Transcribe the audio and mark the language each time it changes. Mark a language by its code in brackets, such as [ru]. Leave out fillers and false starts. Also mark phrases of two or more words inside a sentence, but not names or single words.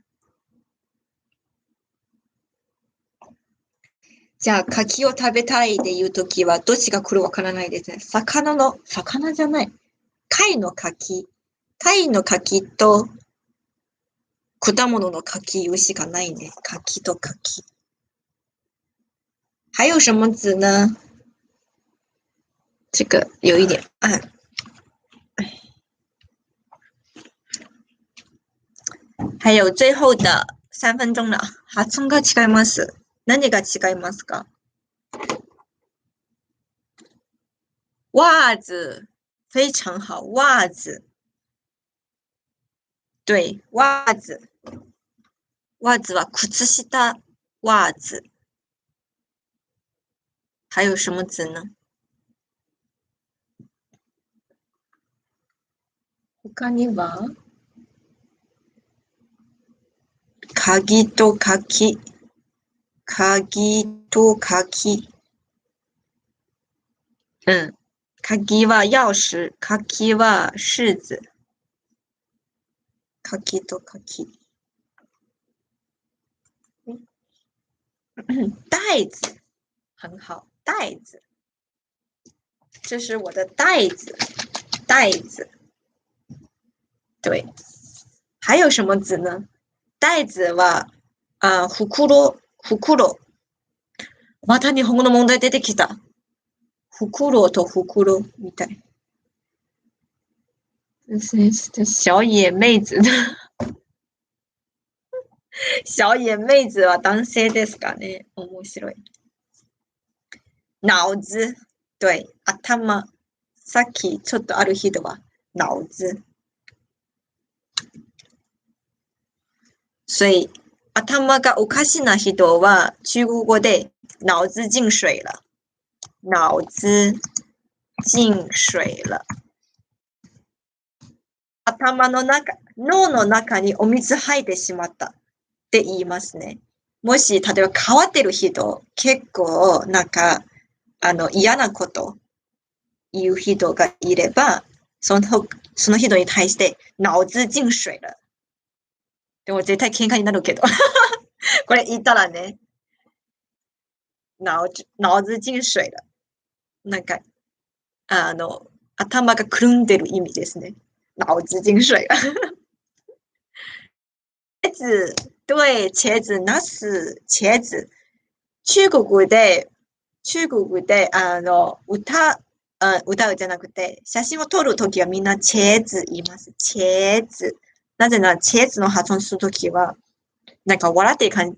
[ja] じゃあ、柿を食べたいっていうときは、どっちが来るわからないですね。魚じゃない。貝の柿。貝の柿と、果物の柿言うしかないね。柿と柿。 [zh] 还有什么字呢？这个有一点暗。还有最后的3分钟了。 [ja] 発音が違います。何が違いますか？ [zh] 袜子，非常好，袜子。对，袜子。袜子は靴下、袜子。还有什么字呢？ [ja] 他には鍵と鍵。鍵と鍵。うん。鍵は钥匙。鍵は柿子。鍵と鍵。 [zh] 袋子，很好，袋子。这是我的袋子，袋子。对，还有什么字呢？ [ja] 袋子は、袋。また日本語の問題出てきた。袋と袋みたい。小野妹子。小野妹子は男性ですかね。面白い。脑子。对、頭。さっきちょっとある人は脑子。所以頭がおかしな人は中国語で [zh] 脑子进水了。脑子进水了。 [ja] 頭の中、脳の中にお水入ってしまったって言いますね。もし、例えば変わってる人、結構なんか、嫌なこと言う人がいれば、その人に対して、 [zh] 脑子进水了。 [ja] でも絶対喧嘩になるけど。これ言ったらね、 [zh] 脑子进水了。 [ja] なんか、頭がくるんでる意味ですね。 [zh] 脑子进水了。茄子、对、茄子、 [ja] ナス、茄子。中国で、歌うじゃなくて、写真を撮るときはみんなチェーズ言います。チェーズ。なぜなら、チェーズの発音するときは、なんか笑ってる感じ。